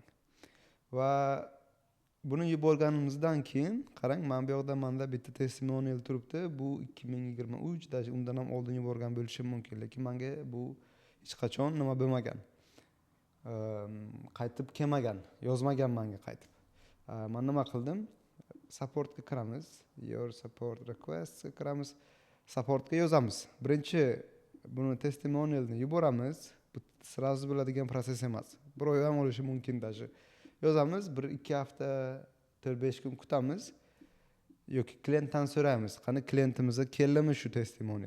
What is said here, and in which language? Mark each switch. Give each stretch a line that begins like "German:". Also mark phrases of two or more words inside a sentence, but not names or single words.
Uzbek: Va buni yuborganimizdan keyin qarang, mana bu yoqda menda bitta testimonial turibdi. Bu 2023 da undan ham oldin yuborgan bo'lishim mumkin, lekin menga bu hech qachon nima bo'lmagan. Qaytib kelmagan, yozmagan menga qaytib. Men nima qildim? Supportga kiramiz,
English: your support request
Uzbek: ga kiramiz, supportga yozamiz. Birinchi buni testimonialni yuboramiz. Bu sразу bo'ladigan proses emas. Bir oy ham bo'lishi mumkin даже. Yozamiz, 1-2 hafta, 4-5 kun kutamiz. Yoki klientdan so'raymiz, qani klientimizga keldimi shu testimonial?